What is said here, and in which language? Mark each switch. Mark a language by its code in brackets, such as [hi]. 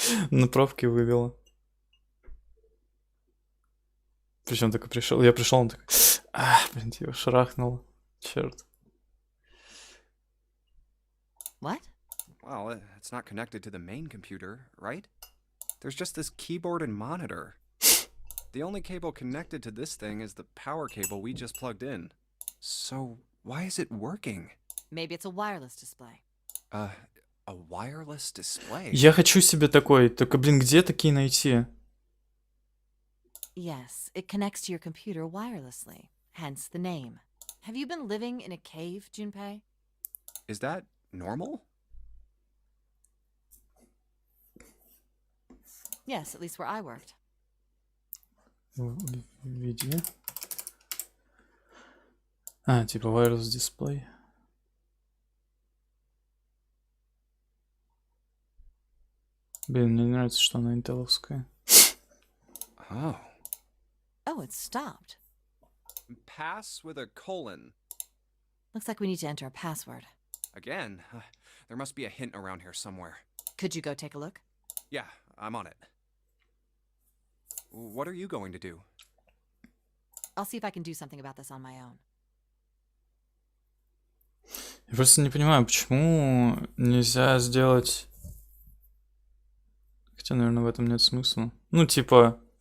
[ru] На пробке вывело. Причем такой пришел, я пришел, он такой, блин, его шарахнуло, черт. [en] What? Well, it's not connected to the main computer, right? There's just this keyboard and monitor. The only cable connected to this thing is the power cable we just plugged in. So, why is it working? Maybe it's a wireless display. A wireless display? [ru] Я хочу себе такой, только, блин, где такие найти? [en] Yes, it connects to your computer wirelessly, hence the name. Have you been living in a cave, Junpei? Is that normal? Yes, at least where I worked. [ru] Видео. Типа wireless display. Блин, мне не нравится, что она интеловская. [en] Oh. Oh, it stopped. Pass with a colon. Looks like we need to enter a password. Again? There must be a hint around here somewhere. Could you go take a look? Yeah, I'm on it. What are you going to do? I'll see if I can do something about this on my own. [ru] Я просто не понимаю, почему нельзя сделать... Хотя, наверное, в этом нет смысла. Ну, типа...